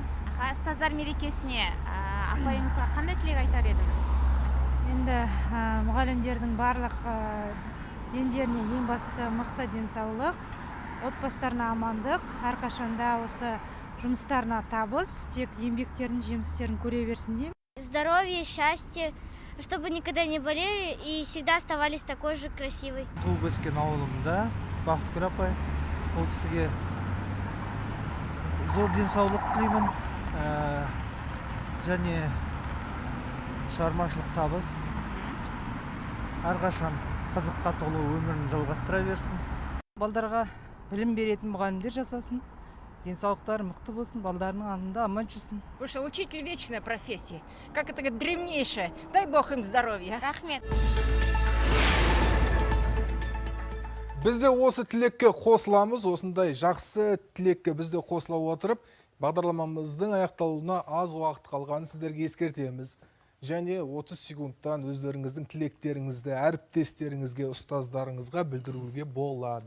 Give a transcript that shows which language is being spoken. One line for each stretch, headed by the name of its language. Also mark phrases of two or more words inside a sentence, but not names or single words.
Kazakh: Ұстаздар мерекесіне апайыңызға қандай тілек айтар едіңіз? Енді мұғалімдердің барлық дендеріне ең бастысы мықты денсаулық, отбасыларына амандық, әрқашанда осы жұмыстарына табыс, тек еңбектердің жемістерін көре берсін деймін.
Russian: Здоровье, счастье, чтобы никогда не болели и всегда оставались такой же красивой.
Kazakh: Туып өскен ауылымда Бақтыгүл апай, ол кісіге зор денсаулық тілеймін, және шығармашылық табыс, әрқашан қызыққа толы өмірін жалғастыра берсін. Балдарға білім беретін мұғалімдер жасасын, денсаулықтары мықты болсын, балдарының алдында аман жүрсін.
Russian: Потому что учитель вечная профессия, как это древнейшая. Дай Бог им здоровья.
Kazakh: Рахмет. Біз де осы тілекке қосыламыз, осындай жақсы тілекке біз де қосыла отырып, бағдарламамыздың аяқталуына аз уақыт қалғанын сіздерге ескертеміз. Және 30 секундтан өздеріңіздің тілектеріңізді әріптестеріңізге, ұстаздарыңызға білдіруге болады.